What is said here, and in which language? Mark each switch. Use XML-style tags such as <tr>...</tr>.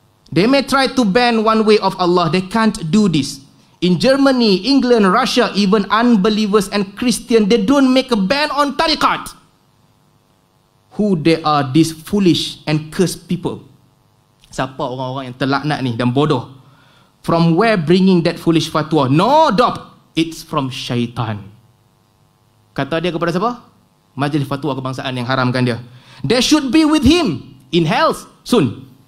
<en>They may try to ban one way of Allah. They can't do this. In Germany, England, Russia, even unbelievers and Christian, they don't make a ban on tariqat. Who they are, these foolish and cursed people?</en> <ms>Siapa orang-orang yang terlaknat ni dan bodoh? From where bringing that foolish fatwa?</ms> <en>No doubt, it's from syaitan.</en> <ms>Kata dia kepada siapa? Majlis Fatwa Kebangsaan yang haramkan dia.</ms> <en>They should be with him in hell soon.</en>